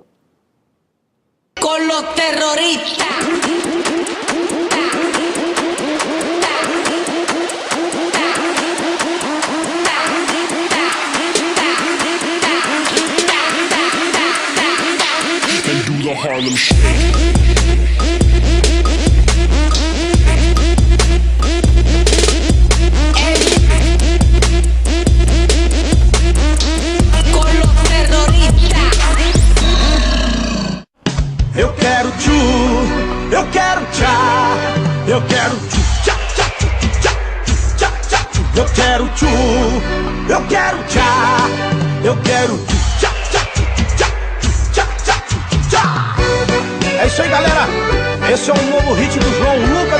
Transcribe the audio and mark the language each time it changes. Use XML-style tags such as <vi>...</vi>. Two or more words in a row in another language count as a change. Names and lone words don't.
<es>Con los terroristas.</es> <en>And do the Harlem Shake.</en> <pt>Eu quero tchu, eu quero tchá, eu quero tchu, tchá, tchá, tchu, tchá, tchá, tchá, tchu. Eu quero tchu, eu quero tchá, eu quero tchu, tchá, tchá, tchu, tchá, tchá, tchá, tchu, tchá. É isso aí, galera. Esse é um novo hit do João Lu.</pt>